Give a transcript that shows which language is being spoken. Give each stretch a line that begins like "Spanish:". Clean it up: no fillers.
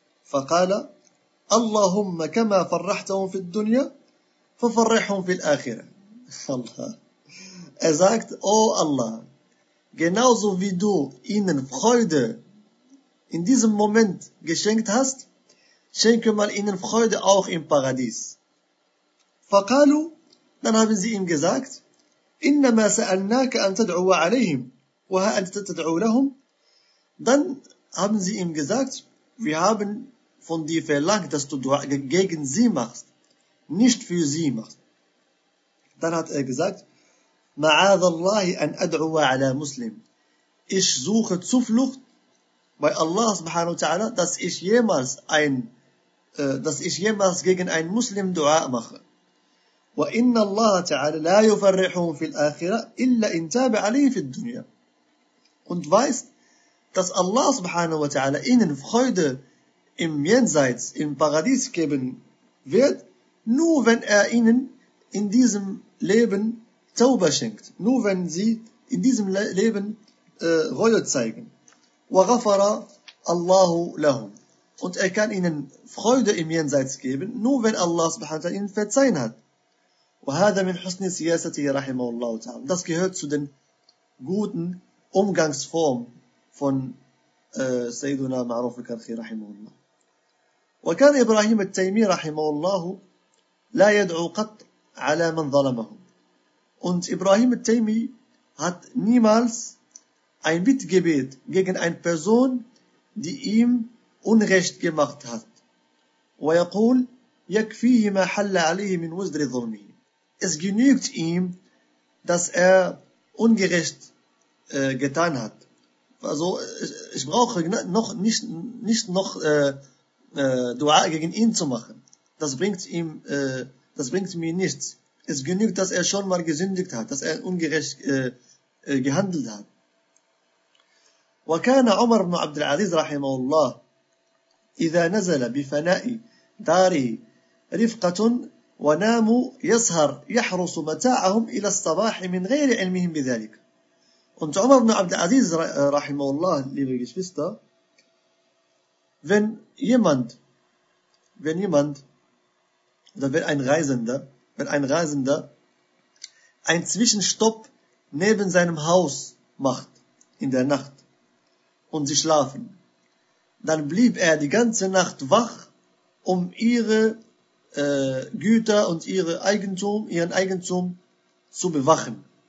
Arabic: فَقَالَ أَلَّهُمَّ كَمَا فَرَّحْتَهُمْ فِي الدُّنْيَا فَفَرِّحْهُمْ فِي الْآخِرَةِ.
German: Er sagt, O Allah, genauso wie du ihnen Freude in diesem Moment geschenkt hast, schenke mal ihnen Freude auch im Paradies.
Arabic: فَقَالُوا,
German: dann haben sie ihm gesagt,
Arabic: إِنَّمَا سَأَلْنَاكَ أَن تَدْعُوَ عَلَيْهِمْ وَهَا أَنْتَ تَدْعُوا لَهُمْ.
German: Dann haben sie ihm gesagt, wir haben von dir verlangt, dass du gegen sie machst, nicht für sie machst. Dann hat er gesagt,
Arabic: مَعَاذَ اللَّهِ أَنْ أَدْعُوَ عَلَى مُسْلِمٍ.
German: Ich suche Zuflucht bei Allah subhanahu wa ta'ala, dass ich jemals gegen einen Muslim Dua mache.
Arabic: وَإِنَّ اللَّهَ تَعَالَى لَا يُفَرِّحُهُمْ فِي الْآخِرَةِ إِلَّا إِنْ تَابَ عَلَيْهِ فِي الدُّنْيَا.
German: Und weißt, dass Allah subhanahu wa ta'ala ihnen Freude im Jenseits, im Paradies geben wird, nur wenn er ihnen in diesem Leben Tauba schenkt, nur wenn sie in diesem Leben Reue zeigen.
Arabic: وَغَفَرَ اللَّهُ لَهُمْ.
German: Und er kann ihnen Freude im Jenseits geben, nur wenn Allah subhanahu wa ta'ala ihnen verzeihen hat.
Arabic: وهذا من حسن سياسته رحمه الله تعالى.
German: Das gehört zu den guten Umgangsformen von سيدنا معروف الكرخي رحمه الله.
Arabic: وكان إبراهيم التيمي رحمه الله لا يدعو قط على من ظلمه.
German: Und Ibrahim al-Taymi hat niemals ein Bittgebet gegen eine Person, die ihm Unrecht gemacht hat. ويقول يكفيه ما حل عليه من وزر ظلمه. Es genügt ihm, dass er ungerecht getan hat. Also ich brauche nicht noch Dua gegen ihn zu machen. Das bringt mir nichts. Es genügt, dass er schon mal gesündigt hat, dass er ungerecht gehandelt hat.
Arabic: وكان عمر بن عبد العزيز رحمه الله إذا نزل بفناء داره رفقة وناموا يسهر يحرص متاعهم إلى الصباح من غير علمهم بذلك.
German: Und Umar ibn Abd al-Aziz rahimahullah, liebe Geschwister, wenn ein Reisender einen Zwischenstopp neben seinem Haus macht in der Nacht und sie schlafen, dann blieb er die ganze Nacht wach, um ihre Güter und ihren Eigentum zu bewachen.